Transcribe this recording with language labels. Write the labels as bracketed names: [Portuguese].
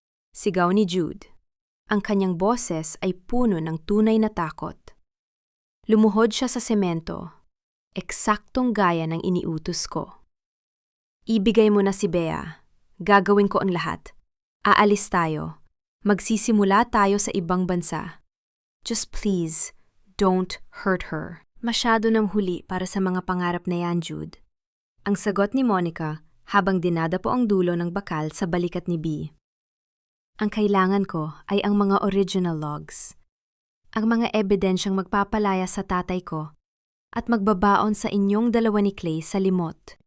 [Filipino] Sigaw ni Jude. Ang kanyang boses ay puno ng tunay na takot. Lumuhod siya sa semento, eksaktong gaya ng iniutos ko. Ibigay mo na si Bea. Gagawin ko ang lahat. Aalis tayo. Magsisimula tayo sa ibang bansa. [English] Just please, don't hurt her. [Filipino] Masyado nang huli para sa mga pangarap na yan, Jude. Ang sagot ni Monica habang dinadapo ang dulo ng bakal sa balikat ni Bea. Ang kailangan ko ay ang mga original logs. Ang mga ebidensyang magpapalaya sa tatay ko at magbabaon sa inyong dalawa ni Clay sa limot.